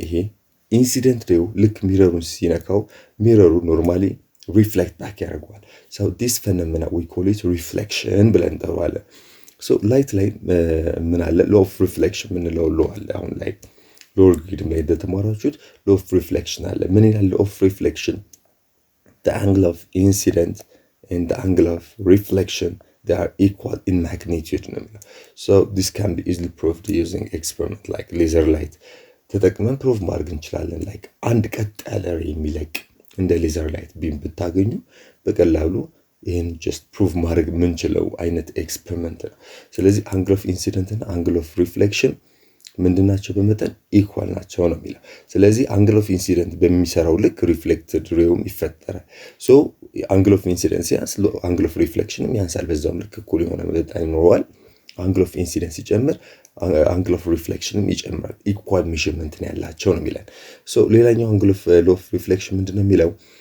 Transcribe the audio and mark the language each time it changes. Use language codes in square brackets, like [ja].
[am] ይሄ ኢንሲደንት ሬው ልክ ሚረሩን ሲነካው ሚረሩ ኖርማሊ ሪፍሌክት ባክ ያደርገዋል። [en] so this phenomena we call it reflection [am] ብለን እንጠራዋለን። so ላይት ላይ ምን አለ? law of reflection ምንለው law አለ። አሁን ላይ ሎወር ግሬድም ላይ እንደተማራችሁት law of reflection አለ። ምን ይላል law of reflection? [en] the angle of incident and the angle of reflection, they are equal in magnitude. So this can be easily proved using experiment like laser light. [am] ተጠቅመን ፕሩቭ ማድረግ እንችላለን። ላይክ አንድ ቀጥ ያለ ሬይ የሚለቅ እንደ ሌዘር ላይት ቢም ብታገኙ በቀላሉ ይሄን ጀስት ፕሩቭ ማድረግ የምንችለው አይነት ኤክስፐሪመንት ነው። ስለዚህ አንግል ኦፍ ኢንሲደንት እና አንግል ኦፍ ሪፍሌክሽን ምንድናቸው? በመጠን ኢኳል ናቸው ነው የሚለው። ስለዚህ አንግል ኦፍ ኢንሲደንት በሚሰራው ልክ ሪፍሌክትድ ሬውም ይፈጠራል። ሶ አንግል ኦፍ ኢንሲደንስ ያንስ አንግል ኦፍ ሪፍሌክሽንም ያንሳል፣ በዛውም ልክ እኩል የሆነ መጠን ይኖረዋል። አንግል ኦፍ ኢንሲደንስ ሲጨምር አንግል ኦፍ ሪፍሌክሽንም ይጨምራል። ኢኳል ሜዠርመንት ነው ያላቸው ነው የሚለን። ሶ ሌላኛው አንግል ኦፍ ሎ ኦፍ ሪፍሌክሽን ምንድነው የሚለው?